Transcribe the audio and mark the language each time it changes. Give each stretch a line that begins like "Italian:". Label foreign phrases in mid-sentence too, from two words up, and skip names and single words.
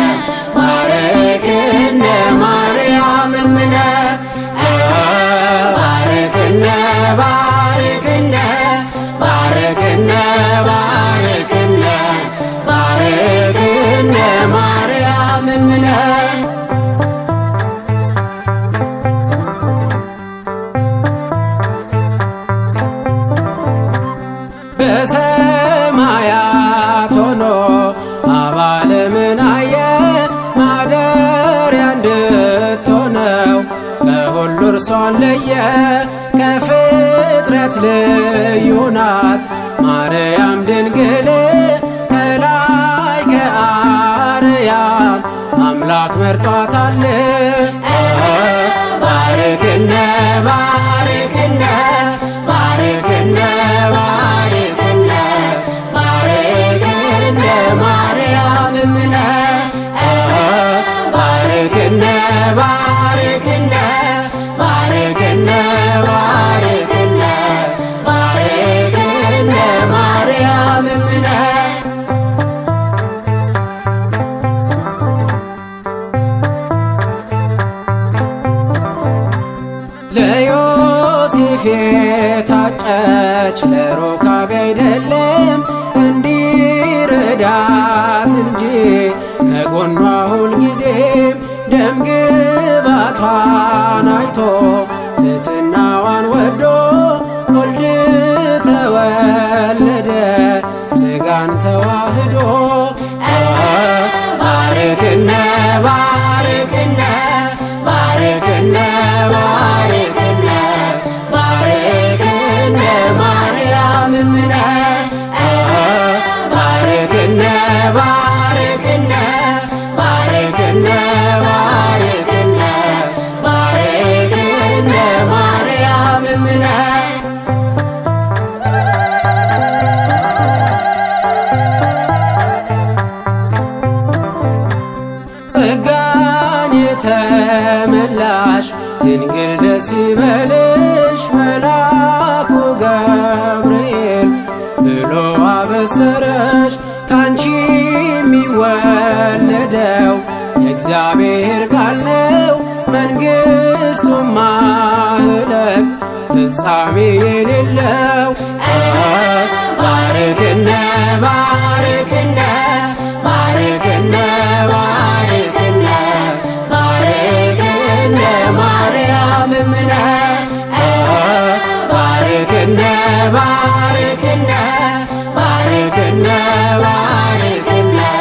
Geez: ባርክነ ማርያም እምነ ባርክነ ባርክነ ባርክነ ባርክነ ባርክነ ማርያም እምነ
Amharic: በሰማያት ሆኖ አባለምን አየ ማደሪያ እንድትሆነው ከሁሉ እርሷን ለየ ከፍጥረት ልዩ ናት ማርያም ድንግል ከላይ ከአርያም አምላክ መርጧታል
Geez: ባርክነ ባርክነ ባርክነ ባርክነ ባርክነ ማርያም እምነ ባርክነ ባርክነ ባርክነ ባርክነ ባርክነ ማርያም እምነ
Amharic: ለዮሴፍ የታጨች ለሩካቤ አይደለም እንዲረዳት እንጂ ከጎኗ ሁልጊዜም ደም ግባቷን አይቶ ትሕትናዋን ወዶ ወልድ ተወለደ ሥጋን ተዋህዶ
Geez: ባርክነ ባርክነ ባርክነ ባርክነ ባርክነ ማርያም እምነ ባርክነ ባርክነ ባርክነ ባርክነ ባርክነ ማርያም እምነ
Amharic: ጸጋን የተመላሽ ድንግል ደስ ይበልሽ መልአኩ ገብርኤል ብሎ አበሰረሽ ካንቺ የሚወለደው የእግዚአብሔር ቃል ነው መንግሥቱም ማህለክት ፍጻሜ የሌለው
Geez: ባርክነ ባርክነ ባርክነ ባርክነ ባርክነ ማርያም እምነ ባርክነ ባርክነ ባርክነ ባርክነ